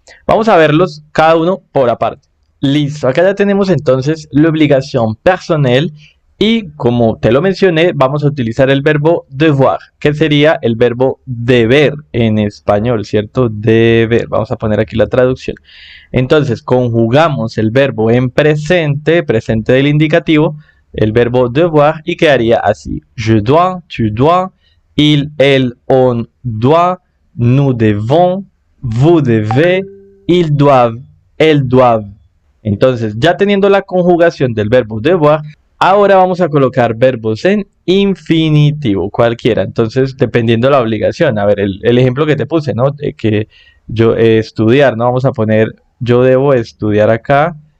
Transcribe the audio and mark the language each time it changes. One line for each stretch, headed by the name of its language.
Spanish: Vamos a verlos cada uno por aparte. Listo, acá ya tenemos entonces la obligación personnelle y como te lo mencioné, vamos a utilizar el verbo devoir, que sería el verbo deber en español, ¿cierto? Deber, vamos a poner aquí la traducción. Entonces, conjugamos el verbo en presente, presente del indicativo, el verbo devoir, y quedaría así.
French: Je dois, tu dois, il, elle, on doit, nous devons, vous devez, ils doivent, elles doivent.
Spanish: Entonces, ya teniendo la conjugación del verbo devoir, ahora vamos a colocar verbos en infinitivo, cualquiera. Entonces, dependiendo de la obligación. A ver, el ejemplo que te puse, ¿no? Que yo estudiar, ¿no? Vamos a poner yo debo estudiar acá.